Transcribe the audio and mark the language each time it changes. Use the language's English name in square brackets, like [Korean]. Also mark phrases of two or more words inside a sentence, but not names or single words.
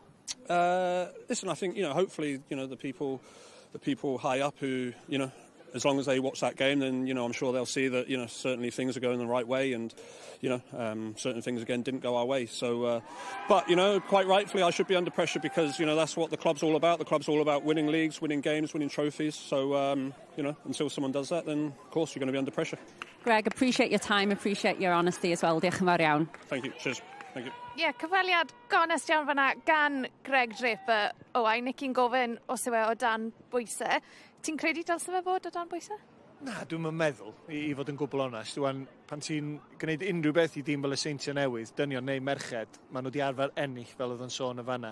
[English] Listen, I think hopefully the people high up who as long as they watch that game, then I'm sure they'll see that certainly things are going the right way, and certain things again didn't go our way. So, but quite rightfully, I should be under pressure because that's what the club's all about. The club's all about winning leagues, winning games, winning trophies. So until someone does that, then of course you're going to be under pressure. Greg, appreciate your time, appreciate your honesty as well. [Welsh] Diolch yn fawr iawn. [English] Thank you. Cheers. Thank you. [Welsh] Cyfweliad gonest iawn fanna gan Greg Draper. Owain, nic i'n gofyn os yw o dan bwysau. Ti'n credu dylse fe fod o dan bwysau? Na, dwi'n meddwl, i fod yn gwbl onest. Dwi'n pan ti'n gwneud unrhyw beth i dîm fel y Seintiau Newydd, dynion neu merched, maen nhw wedi arfer ennill fel oedd yn sôn y fanna.